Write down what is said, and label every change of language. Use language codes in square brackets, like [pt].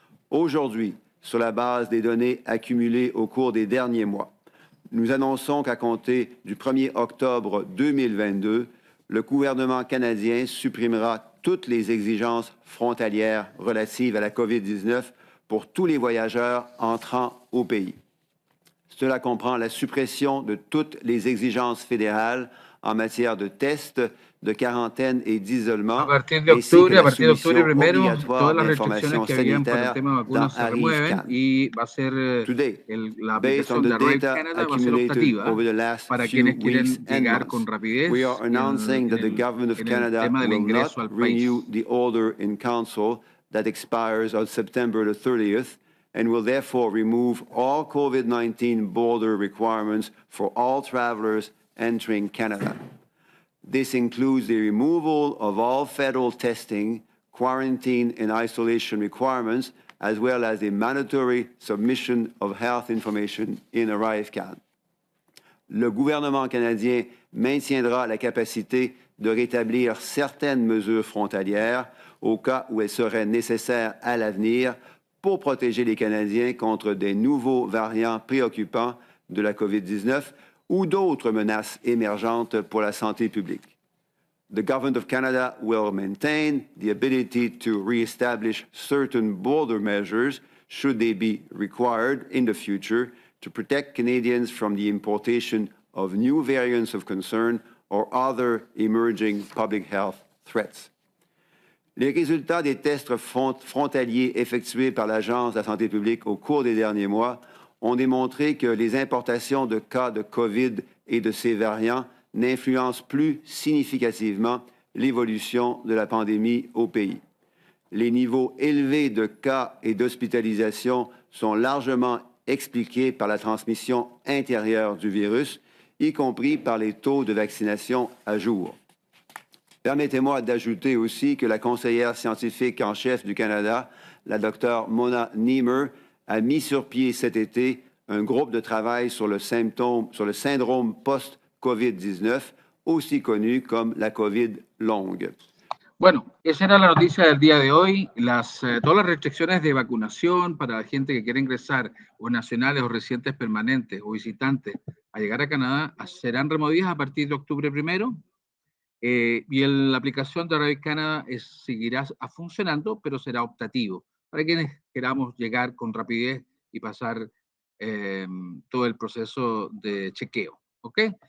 [fr] Aujourd'hui, sur la base des données accumulées au cours des derniers mois, nous annonçons qu'à compter du 1er octobre 2022, le gouvernement canadien supprimera toutes les exigences frontalières relatives à la COVID-19 pour tous les voyageurs entrant au pays. Cela comprend la suppression de toutes les exigences fédérales en matière de tests, de quarantaine et d'isolement, ainsi que la soumission obligatoire d'informations sanitaires dans ARRIV-CAN. [en] Today, based on the data accumulated over the last few weeks and months, we are announcing that the Government of Canada will not renew the order in Council that expires on September the 30th and will therefore remove all COVID-19 border requirements for all travelers entering Canada. This includes the removal of all federal testing, quarantine and isolation requirements, as well as a mandatory submission of health information in ArriveCAN. [fr] Le gouvernement canadien maintiendra la capacité de rétablir certaines mesures frontalières au cas où elles seraient nécessaires à l'avenir pour protéger les Canadiens contre des nouveaux variants préoccupants de la COVID-19 ou d'autres menaces émergentes pour la santé publique. [en] The Government of Canada will maintain the ability to re-establish certain border measures should they be required in the future to protect Canadians from the importation of new variants of concern or other emerging public health threats. [fr] Les résultats des tests frontaliers effectués par l'Agence de la santé publique au cours des derniers mois ont démontré que les importations de cas de COVID et de ces variants n'influencent plus significativement l'évolution de la pandémie au pays. Les niveaux élevés de cas et d'hospitalisation sont largement expliqués par la transmission intérieure du virus, y compris par les taux de vaccination à jour. Permettez-moi d'ajouter aussi que la conseillère scientifique en chef du Canada, la Dr Mona Niemer, a mis sur pied cet été un groupe de travail sur le syndrome post-COVID-19, aussi connu comme la COVID longue. [es] Bueno, esa era la noticia del día de hoy. Todas las restricciones de vacunación para la gente que quiere ingresar, o nacionales o residentes permanentes o visitantes, a llegar a Canadá, serán removidas a partir de octubre 1. Y la aplicación de Arrive Canada seguirá funcionando, pero será optativo para quienes queramos llegar con rapidez y pasar todo el proceso de chequeo. ¿Ok?